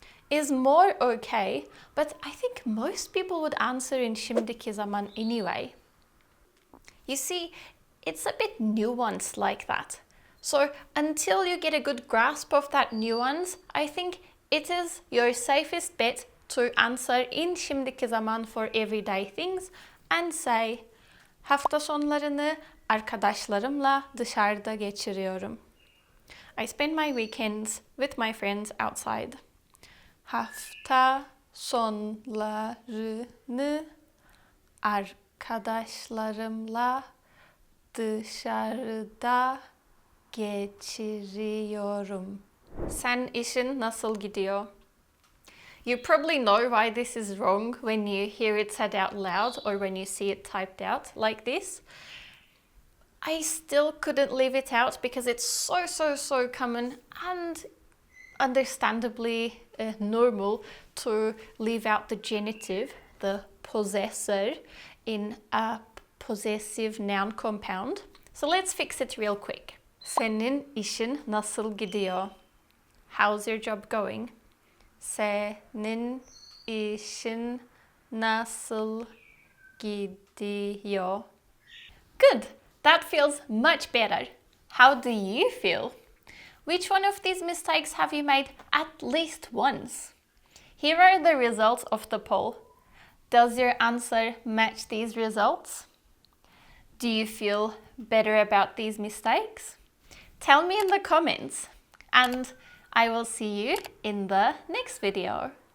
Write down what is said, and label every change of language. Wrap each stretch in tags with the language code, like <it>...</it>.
<en>Is more okay, but I think most people would answer in şimdiki zaman anyway. You see, it's a bit nuanced like that. So until you get a good grasp of that nuance, I think it is your safest bet to answer in şimdiki zaman for everyday things and say</en> <tr>hafta sonlarını arkadaşlarımla dışarıda geçiriyorum.</tr> <en>I spend my weekends with my friends outside.</en> <tr>Hafta sonlarını arkadaşlarımla dışarıda geçiriyorum. Sen işin nasıl gidiyor?</tr> <en>You probably know why this is wrong when you hear it said out loud or when you see it typed out like this. I still couldn't leave it out because it's so common and understandably normal to leave out the genitive, the possessor, in a possessive noun compound. So let's fix it real quick.</en> <tr>Senin işin nasıl gidiyor?</tr> <en>How's your job going?</en> <tr>Senin işin nasıl gidiyor?</tr> <en>Good. That feels much better. How do you feel? Which one of these mistakes have you made at least once? Here are the results of the poll. Does your answer match these results? Do you feel better about these mistakes? Tell me in the comments, and I will see you in the next video.</en>